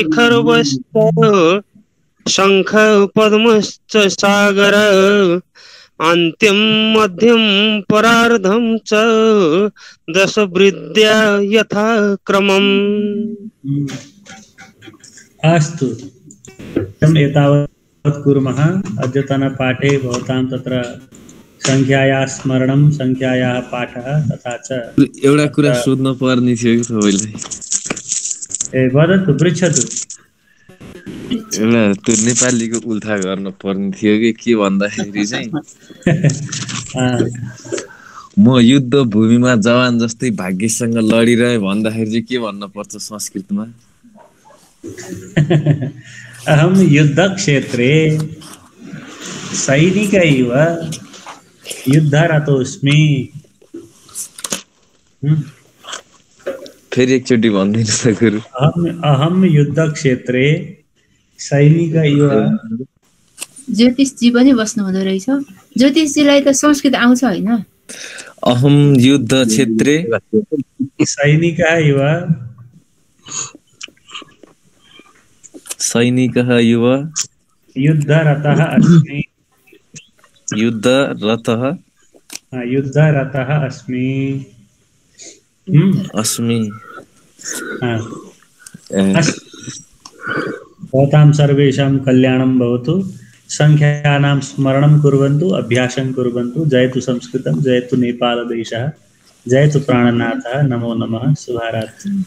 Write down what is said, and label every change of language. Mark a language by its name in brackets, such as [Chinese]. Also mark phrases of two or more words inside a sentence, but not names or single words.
[Sanskrit] निखर्वश्च शङ्ख पद्मश्च सागर अन्त्यं मध्यं परार्धं च दश वृद्ध्या यथा क्रमम्। अस्तु एतावत् कुर्मः। अद्यतनपाठे भवतां तत्र संख्यायाः स्मरणं, संख्यायाः पाठः तथा च [Nepali] एउटा कुरा सोध्न पर्ने थियो कि तपाईँलाई। [Sanskrit] ए वदतु, पृच्छतु। [Nepali] एउटा त्यो नेपालीको उल्था गर्न पर्ने थियो कि के भन्दाखेरि चाहिँ म युद्ध भूमिमा जवान जस्तै भाग्यसँग लडिरहे भन्दाखेरि चाहिँ के भन्न पर्छ संस्कृतमा? [Sanskrit] अहम युद्ध क्षेत्रे सैनिक इव युद्धरतोस्मि। [Nepali] फेरि एकचोटि भनिदिनु त गुरु। [Sanskrit] अहम युद्ध क्षेत्रे सैनिक इव। [Nepali] ज्योतिषजी पनि बस्नु हुँदो रहेछ। ज्योतिषजीलाई त संस्कृत आउँछ होइन? [Sanskrit] अहम युद्ध क्षेत्रे सैनिकः इव सैनिकः इव युद्धरतः अस्मि। युद्धरतः अस्मि। अस्मि। भवतां सर्वेषां कल्याणं भवतु। संख्यानां स्मरणं कुर्वन्तु, अभ्यासं कुर्वन्तु। जयतु संस्कृतं, जयतु नेपालदेशः, जयतु प्राणनाथः। नमो नमः। शुभरात्रि।